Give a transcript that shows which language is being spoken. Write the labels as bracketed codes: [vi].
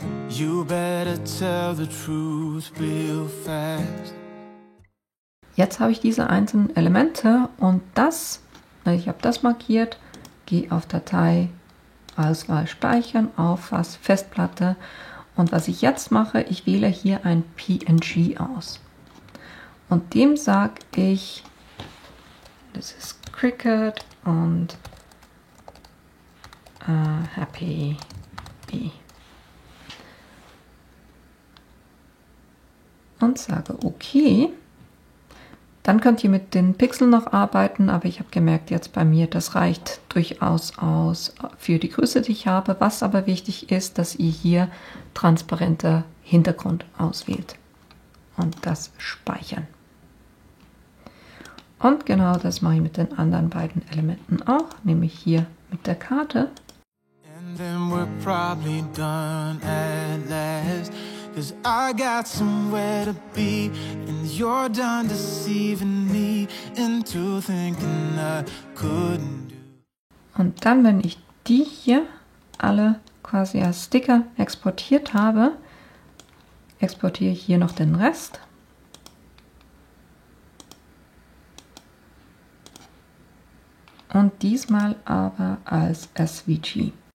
[en] You better tell the truth real fast. [de] Jetzt habe ich diese einzelnen Elemente und ich habe das markiert, gehe auf Datei, Auswahl speichern, auf Festplatte. Und was ich jetzt mache, ich wähle hier ein PNG aus. Und dem sage ich, das ist Cricut und Happy Bee. Und sage OK. Dann könnt ihr mit den Pixeln noch arbeiten, aber ich habe gemerkt jetzt bei mir, das reicht durchaus aus für die Größe, die ich habe. Was aber wichtig ist, dass ihr hier transparenter Hintergrund auswählt und das speichern. Und genau das mache ich mit den anderen beiden Elementen auch, nämlich hier mit der Karte. [en] And then we're probably done at last. 'Cause I got somewhere to be, and you're done deceiving me into thinking I couldn't do. [de] Und dann, wenn ich die hier alle quasi als Sticker exportiert habe, exportiere ich hier noch den Rest. Und diesmal aber als SVG.